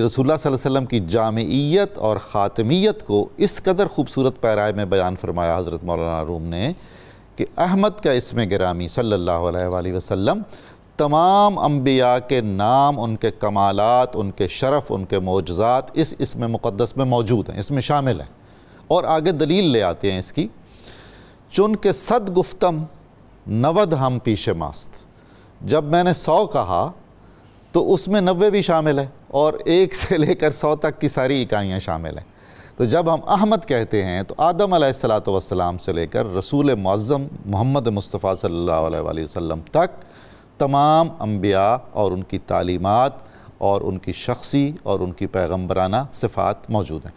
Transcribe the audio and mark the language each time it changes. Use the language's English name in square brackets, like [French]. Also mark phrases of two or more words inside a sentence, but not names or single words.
[Urdu] رسول اللہ صلی اللہ علیہ وسلم کی جامعیت اور خاتمیت کو اس قدر خوبصورت پیرائے میں بیان فرمایا حضرت مولانا روم نے کہ احمد کا اسم گرامی صلی اللہ علیہ وآلہ وسلم تمام انبیاء کے نام، ان کے کمالات، ان کے شرف، ان کے معجزات اس اسم مقدس میں موجود ہیں، اس میں شامل ہیں، اور آگے دلیل لے آتے ہیں اس کی۔ [Persian] چن کے صد گفتم 90 ہم پیش ماست۔ [Urdu] جب میں نے 100 کہا تو اس میں 90 بھی شامل ہے اور 1 سے لے کر 100 تک کی ساری اکائیاں شامل ہیں۔ تو جب ہم احمد کہتے ہیں تو آدم علیہ السلام سے لے کر رسول معظم محمد مصطفیٰ صلی اللہ علیہ وآلہ وسلم تک تمام انبیاء اور ان کی تعلیمات اور ان کی شخصی اور ان کی پیغمبرانہ صفات موجود ہیں۔